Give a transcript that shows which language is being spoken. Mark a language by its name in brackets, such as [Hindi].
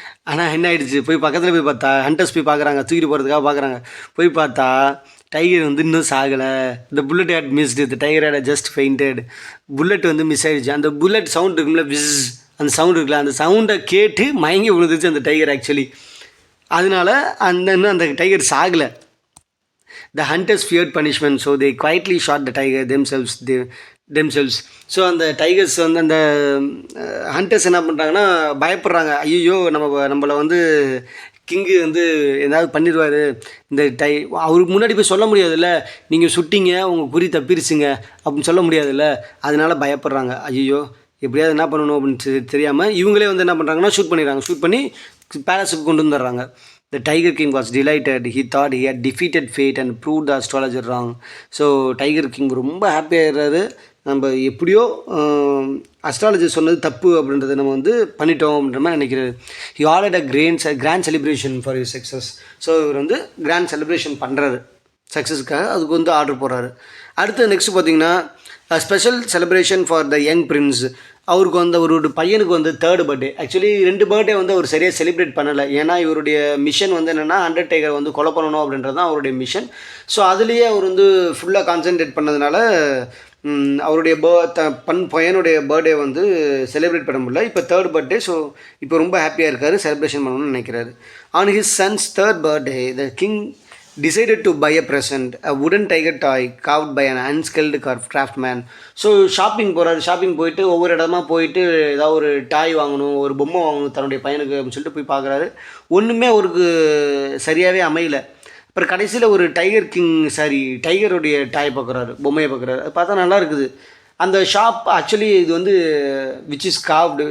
[Tamil] ஆனால் என்ன ஆயிடுச்சு, போய் பக்கத்தில் போய் பார்த்தா ஹண்டர்ஸ் போய் பார்க்குறாங்க, தூக்கிட்டு போகிறதுக்காக பார்க்குறாங்க. போய் பார்த்தா டைகர் வந்து இன்னும் சாகலை. இந்த [English] bullet had missed, [Tamil] இந்த [English] Tiger had just fainted. [Tamil] Bullet வந்து மிஸ் ஆகிடுச்சு. அந்த புல்லட் சவுண்ட் இருக்குல்ல, விஸ், அந்த சவுண்ட் இருக்குல்ல, அந்த சவுண்டை கேட்டு மயங்கி விழுந்துச்சு அந்த டைகர் ஆக்சுவலி. அதனால இன்னும் அந்த tiger சாகலை. [English] The hunters feared punishment, so they quietly shot the tiger themselves. [Tamil] So அந்த டைகர்ஸ் வந்து அந்த ஹண்டர்ஸ் என்ன பண்ணுறாங்கன்னா பயப்படுறாங்க. ஐயோ நம்மளை வந்து கிங்கு வந்து ஏதாவது பண்ணிடுவார். இந்த அவருக்கு முன்னாடி போய் சொல்ல முடியாதுல்ல, நீங்கள் சுட்டிங்க உங்கள் குறி தப்பிருச்சுங்க அப்படின்னு சொல்ல முடியாதுல்ல. அதனால பயப்படுறாங்க. ஐயோ எப்படியாவது என்ன பண்ணணும் அப்படின்னு தெரியாமல் இவங்களே வந்து என்ன பண்ணுறாங்கன்னா ஷூட் பண்ணிடுறாங்க. ஷூட் பண்ணி பேலஸுக்கு கொண்டு வந்துடுறாங்க. [English] The Tiger King was delighted. He thought he had defeated fate and proved the astrologer wrong. [Tamil] So tiger king ரொம்ப ஹாப்பியாகிறாரு. நம்ம எப்படியோ அஸ்ட்ராலஜர் சொன்னது தப்பு அப்படின்றத நம்ம வந்து பண்ணிட்டோம் அப்படின்ற மாதிரி நினைக்கிறாரு. [English] He ordered a grand celebration for his success. [Tamil] So இவர் வந்து கிராண்ட் செலிப்ரேஷன் பண்ணுறாரு சக்ஸஸ்க்காக. அதுக்கு வந்து ஆர்டர் போடுறாரு. அடுத்து நெக்ஸ்ட் பார்த்தீங்கன்னா [English] Special celebration for the young prince. [Tamil] அவருக்கு வந்து அவருடைய பையனுக்கு வந்து 3rd பர்த்டே. ஆக்சுவலி 2 பர்த்டே வந்து அவர் சரியாக செலிப்ரேட் பண்ணலை. ஏன்னா இவருடைய மிஷன் வந்து என்னென்னா அண்டர்டேக்கர் வந்து கொலை பண்ணணும் அப்படின்றது தான் அவருடைய மிஷன். ஸோ அதுலேயே அவர் வந்து ஃபுல்லாக கான்சென்ட்ரேட் பண்ணதுனால அவருடைய பையனுடைய பர்த்டே வந்து செலிப்ரேட் பண்ண முடியல. இப்போ 3rd பர்த்டே. ஸோ இப்போ ரொம்ப ஹாப்பியாக இருக்கார், செலிப்ரேஷன் பண்ணணும்னு நினைக்கிறாரு. [English] On his son's 3rd birthday the king decided to buy a present, a wooden tiger toy carved by an unskilled craftsman. [Tamil] So shopping போகிறாரு. ஷாப்பிங் போயிட்டு ஒவ்வொரு இடமா போயிட்டு ஏதாவது ஒரு டாய் வாங்கணும், ஒரு பொம்மை வாங்கணும் தன்னுடைய பையனுக்கு அப்படின்னு சொல்லிட்டு போய் பார்க்குறாரு. ஒன்றுமே அவருக்கு சரியாகவே அமையலை. அப்புறம் கடைசியில் ஒரு டைகருடைய டாய் பார்க்குறாரு, பொம்மையை பார்க்குறாரு. அது பார்த்தா நல்லா இருக்குது. அந்த ஷாப் ஆக்சுவலி இது வந்து [English] Which is carved.